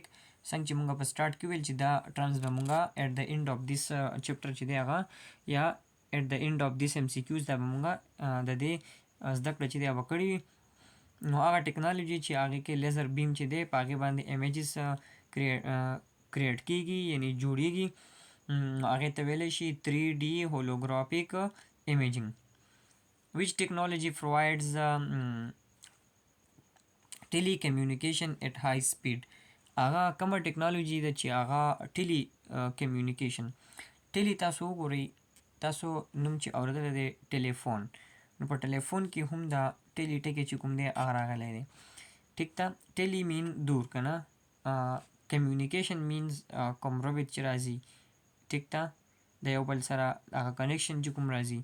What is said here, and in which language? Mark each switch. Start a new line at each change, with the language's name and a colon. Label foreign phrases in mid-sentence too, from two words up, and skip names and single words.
Pashto: څنګه چې موږ په سټارټ کې ویل چې دا ټرمز به موږ
English: at the end of this chapter
Pashto: چې دی هغه یا
English: at the end of this MCQs
Pashto: دا به موږ د دې زده کړه چې دی هغه کړې وي. نو هغه ټکنالوژي چې هغې کې
English: laser beam
Pashto: چې دی په هغې باندې
English: images create
Pashto: کیږي یعنی جوړیږي. هغې ته ویلی شي
English: 3D holographic imaging. which technology provides telecommunication at high speed.
Pashto: هغه کومه ټکنالوژي ده چې هغه ټیلی کمیونیکیشن. ټیلی تاسو وګورئ، تاسو نوم چې اورېدلی دی ټلیفون، نو په ټلیفون کې هم دا ټیلی ټکی چې کوم دی هغه راغلی دی. ټیک ده،
English: tele mean
Pashto: دور که نه،
English: communication means
Pashto: کوم رابط چې راځي، ټیک ده، د یو بل سره هغه کنیکشن چې کوم راځي.